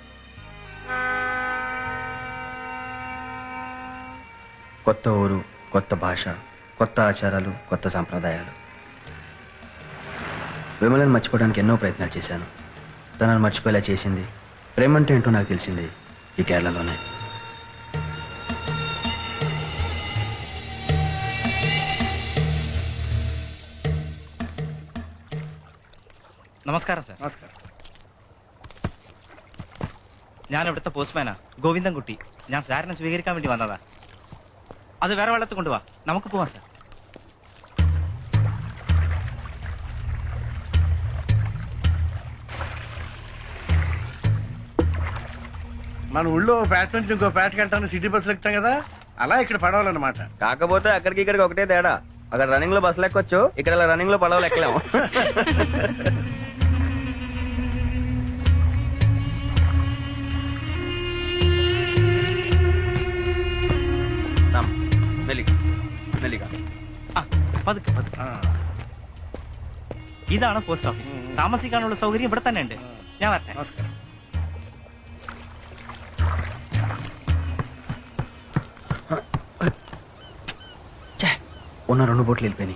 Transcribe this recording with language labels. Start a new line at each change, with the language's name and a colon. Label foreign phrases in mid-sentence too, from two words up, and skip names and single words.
Telugu: కొత్త ఊరు, కొత్త భాష, కొత్త ఆచారాలు, కొత్త సాంప్రదాయాలు. విమలను మర్చిపోవడానికి ఎన్నో ప్రయత్నాలు చేశాను. తనను మర్చిపోయేలా చేసింది, ప్రేమంటే ఏంటో నాకు తెలిసింది ఈ కేరళలోనే.
Malayalam: നമസ്കാരം സാർ. നമസ്കാരം. ഞാൻ ഇവിടുത്തെ പോസ്റ്റ്മാനാ, ഗോവിന്ദൻകുട്ടി. ഞാൻ സാറിനെ സ്വീകരിക്കാൻ വേണ്ടി വന്നതാ. അത് വേറെ വെള്ളത്തിൽ കൊണ്ടുവാ, നമുക്ക് പോവാം സാർ.
Telugu: మన ఊళ్ళో పేట నుంచి ఇంకో పేటకి వెళ్ళడానికి సిటీ బస్సులు ఎక్కుతాం కదా, అలా ఇక్కడ పడవాలన్నమాట. కాకపోతే అక్కడికి ఇక్కడికి ఒకటే తేడా. అక్కడ రన్నింగ్ లో బస్సులు ఎక్కొచ్చు, ఇక్కడ రన్నింగ్ లో పడవలు ఎక్కలేము.
Malayalam: പതുക്കെ പതുക്കെ. ഇതാണ് പോസ്റ്റ് ഓഫീസ്. താമസിക്കാനുള്ള സൗകര്യം ഇവിടെ തന്നെ ഉണ്ട്. ഞാൻ വരട്ടെ.
Telugu: నమస్కారం. ఉన్న 2 బోట్లు వెళ్ళిపోయినాయి.